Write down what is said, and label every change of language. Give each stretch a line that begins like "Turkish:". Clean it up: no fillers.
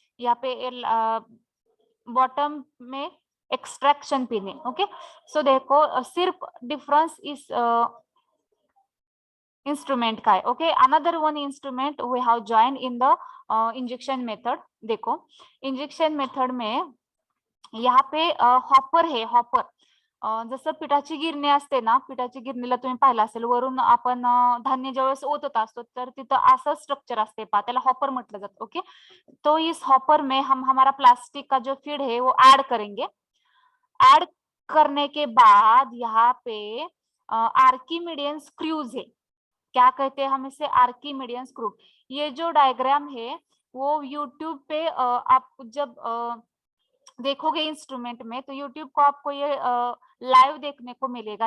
Hindi: यहाँ पे बॉटम में एक्सट्रैक्शन पिन है. ओके, सो देखो सिर्फ डिफरेंस इस इंस्ट्रूमेंट का है.
English: Okay, another one instrument we have join in the injection method.
Hindi: देखो इंजेक्शन मेथड में यहाँ पे हॉपर है.
Marathi: हॉपर जसं पिठाची गिरणी असते ना, पिठाची गिरणीला तुम्ही पाहिलं असेल, वरून आपण धान्य ज्यावेळेस ओतत असतो तर तिथं असं स्ट्रक्चर असते पहा, त्याला हॉपर म्हटलं जातं.
Hindi: ओके, तो इस हॉपर में हम हमारा प्लास्टिक का जो फीड है वो ऐड करेंगे. ऐड करने के बाद यहाँ पे आर्किमिडियन स्क्रूज है. क्या कहते हैं हम इसे, आर्किमिडियन स्क्रू. ये जो डायग्राम है वो यूट्यूब पे आप जब देखोगे इंस्ट्रूमेंट में तो यूट्यूब को आपको ये लाइव देखने को मिलेगा.